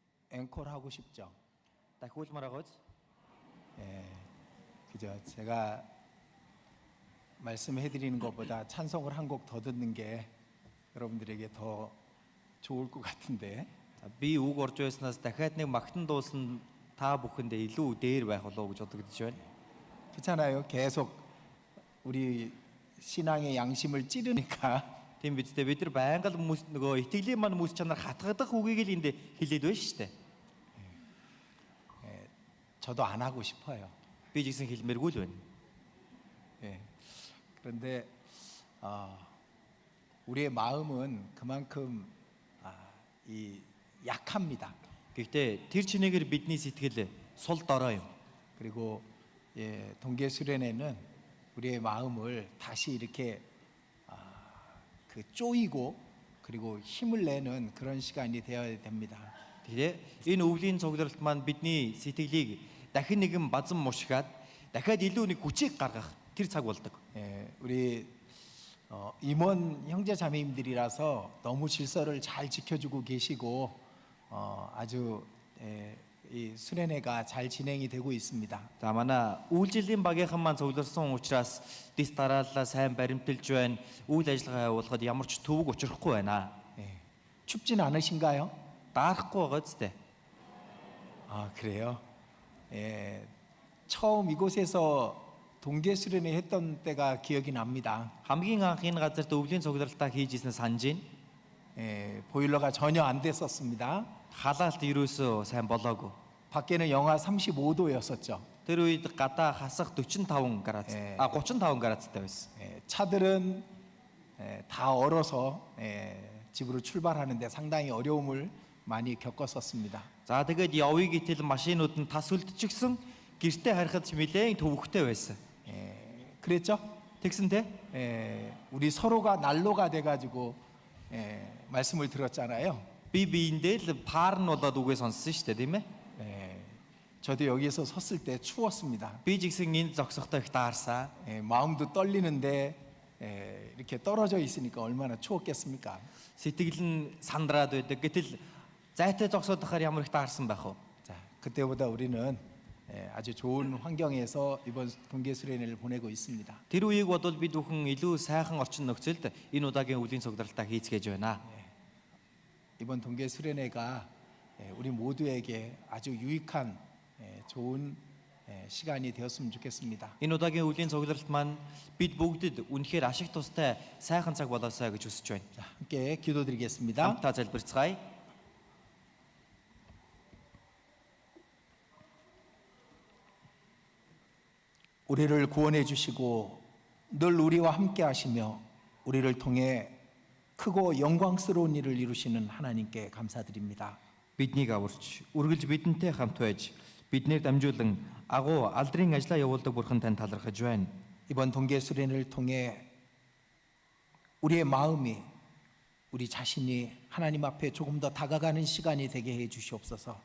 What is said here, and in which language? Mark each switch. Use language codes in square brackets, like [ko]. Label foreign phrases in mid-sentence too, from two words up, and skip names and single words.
[ko] 앵콜 하고 싶죠. [mn] дахиулмаар байгаа биз? [ko] 예, 그죠. 제가 말씀해드리는 것보다 찬송을 한 곡 더 듣는 게 여러분들에게 더 좋을 것 같은데. [mn] Би үг орж байснаас дахиад нэг магтан дуусан та бүхэндээ илүү дээр байх болов уу гэж бодогдож байна. [ko] 그렇잖아요. 계속 우리 신앙의 양심을 찌르니까 [mn] Тийм биз дээ, бид нар байнга л хүмүүс нөгөө итгэлийн маань хүмүүс чанар хатгадах үгийг л энд хэлээд байна шүү дээ. [ko] 저도 안 하고 싶어요. [mn] Би ч гэсэн хэлмээргүй л байна. [ko] 예. 그런데 우리의 마음은 그만큼 이 약합니다. [mn] Гэхдээ тэр чинээгээр бидний сэтгэл сул дорой юм. [ko] 그리고 예, 동계 수련회는 우리의 마음을 다시 이렇게 그 쪼이고 그리고 힘을 내는 그런 시간이 되어야 됩니다. [mn] Тэгээ энэ өвлийн цугларалт маань бидний сэтгэлийг дахин нэгэн базан мушгаад дахиад илүү нэг хүчийг гаргах тэр цаг болдог. [ko] 예, 우리 임원 형제 자매님들이라서 너무 질서를 잘 지켜주고 계시고 아주 이 수련회가 잘 진행이 되고 있습니다. [mn] За манай үйлчлэлийн багийнхан маань цугларсан учраас дис дараалал сайн баримталж байна. Үйл ажиллагаа явуулахад ямар ч төвөг учрахгүй байна. [ko] 예, 춥진 않으신가요? [mn] Даахгүй байгаа зү. [ko] 아, 그래요? 예, 처음 이곳에서 동계 수련회 했던 때가 기억이 납니다. [mn] Хамгийн анх энэ газарт өвлийн цугларалтаа хийж ирсэн санаж байна. [ko] 예, 보일러가 전혀 안 됐었습니다. [mn] Халаалт ерөөсөө сайн болоогүй. [ko] 밖에는 영하 35도였었죠. [mn] Тэр үед гадаа хасах 45 градус 35 градустай байсан. [ko] 예, 차들은 다 얼어서 집으로 출발하는데 상당히 어려움을 많이 겪었었습니다. [mn] За тэгээд явъя гэтэл машинууд нь тас үлдчихсэн. Гэртээ харихад ч нэлээд төвөгтэй байсан. [ko] 그랬죠? [mn] Тэгсэн те? [ko] 우리 서로가 난로가 돼가지고 말씀을 들었잖아요. [mn] Би биэндээ л паар нь болоод үгээ сонссон шүү дээ, тийм ээ? [ko] 저도 여기서 섰을 때 추웠습니다. [mn] Би ч гэсэн энэ зогсохдоо их таарсан. [ko] 마음도 떨리는데 이렇게 떨어져 있으니까 얼마나 추웠겠습니까? [mn] Сэтгэл нь сандраад байдаг. Гэтэл зайтай зогсоодохоор ямар их таарсан байх вэ? [ko] 자, 그때보다 우리는 아주 좋은 환경에서 이번 동계 수련회를 보내고 있습니다. [mn] Тэр үеийг бодвол бид бүхэн илүү сайхан орчин нөхцөлд энэ удаагийн өвлийн цугларалтаа хийцгээж байна. [ko] 이번 동계 수련회가 우리 모두에게 아주 유익한 좋은 시간이 되었으면 좋겠습니다. [mn] Энэ удаагийн өвлийн цугларалт маань бид бүгдэд үнэхээр ашиг тустай сайхан цаг болоосай гэж хүсэж байна. [ko] 자, 함께 기도드리겠습니다. [mn] Хамтдаа залбирцгаая. [ko] 우리를 구원해 주시고 늘 우리와 함께 하시며 우리를 통해 크고 영광스러운 일을 이루시는 하나님께 감사드립니다. [mn] Биднийг аварч, үргэлж бидэнтэй хамт байж, биднээр дамжуулан агуу алдрын ажлаа явуулдаг Бурхан тань талархаж байна. [ko] 이번 동계 수련회를 통해 우리의 마음이 우리 자신이 하나님 앞에 조금 더 다가가는 시간이 되게 해 주시옵소서.